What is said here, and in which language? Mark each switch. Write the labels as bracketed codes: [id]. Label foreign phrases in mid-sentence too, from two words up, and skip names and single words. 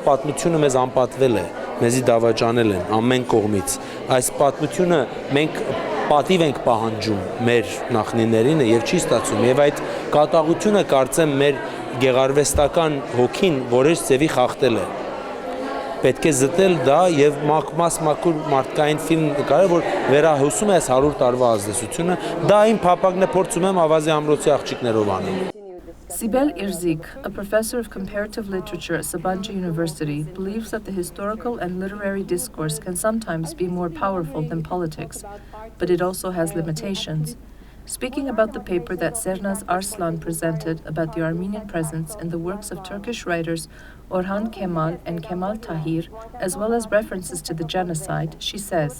[hy] պատմությունը մեզ անպատվել է, մեզի դավաճանել են ամեն կողմից։ Այս պատմությունը մենք պատիվ ենք պահանջում մեր նախնիներին եւ չի ստացվում եւ այդ կատաղությունը կարծեմ մեր գեղարվեստական հոգին որոշ ձևի խախտել է։ Պետք է զտել դա եւ մաքուր մարդկային ֆիլմ նկարել, որ վերահոսում է այս 100 տարվա ազդեցությունը, դա իմ փափագն է փորձում եմ ավազի ամրոցի աղջիկներով անել։ [en] Sibel Irzik, a professor of comparative literature at Sabanci University, believes that the historical and literary discourse can sometimes be more powerful than politics, but it also has limitations. Speaking about the paper that Sernaz Arslan presented about the Armenian presence in the works of Turkish writers Orhan Kemal and Kemal Tahir, as well as references to the genocide, she says,